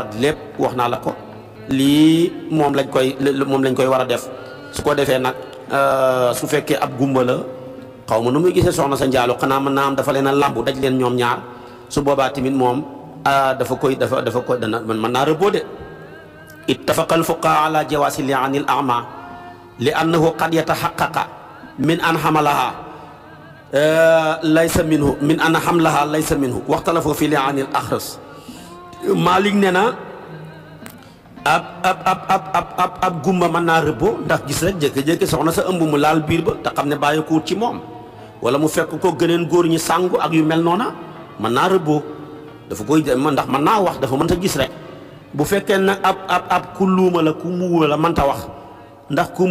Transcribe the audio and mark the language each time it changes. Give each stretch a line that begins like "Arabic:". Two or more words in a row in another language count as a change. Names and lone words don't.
Wolof: lépp wax naa la ko lii moom lañ koy war a def su ko defee nag su fekkee ab gumba la xaw ma nu muy gisee soxna sa njaalo xanaa mën naa am dafa leen a làmbu daj leen ñoom ñaar su boobaa tamit moom dafa koy dana mën naa rëbboo de
Arabic: اتفق الفقهاء على جواز لعان الأعمى لأنه قد يتحقق من أن حملها ليس منه من أن حملها ليس منه واختلفوا في لعان الأخرس
Wolof: Maalik nee na ab gumba mën naa rëbboo ndax gis rek jékki-jékki soxna sa ëmb mu laal biir ba te xam ne bàyyi ko wut ci moom wala mu fekk ko gëneen góor ñi sàngu ak yu mel noona mën naa rëbboo dafa koy ndax mën naa wax dafa mënta gis rek bu fekkee nag ab ku luuma la ku muuma la mënta wax ndax ku